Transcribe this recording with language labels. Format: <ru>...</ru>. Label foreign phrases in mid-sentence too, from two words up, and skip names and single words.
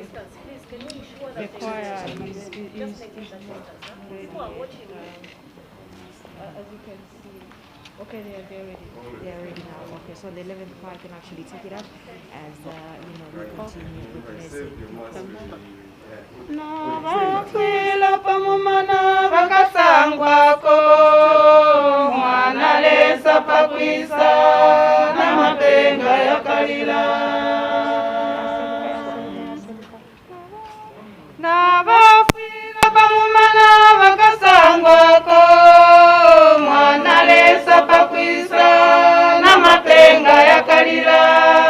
<en>The choir is ready. As you can see. Okay, they're ready. They're ready now. Okay, so the 11th choir can actually take it up as we continue witnessing.</en> <bem>Navakwila pamumana vakasangwako mwana lesa pakwisa na mapenga yakalila. Navakwila pamumana vakasangwako mwana lesa pakwisa na mapenga yakalila.</bem>